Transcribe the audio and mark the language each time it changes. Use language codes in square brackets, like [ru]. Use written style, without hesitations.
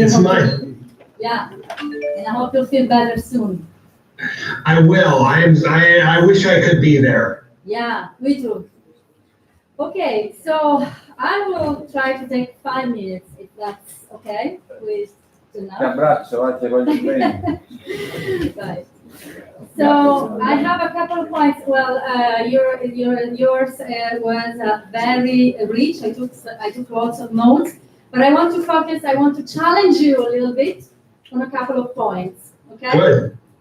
[en] It's mine. Yeah, and I hope you'll feel better soon. I will. I wish I could be there. Yeah, me too. Okay, so I will try to take 5 minutes, if that's okay with [it] Ti [en] enough. [it] abbraccio, ti voglio bene. [en] Right. So I have a couple of points. Well, yours was very rich. I took lots of notes, but I want to challenge you a little bit on a couple of points. Okay. Good.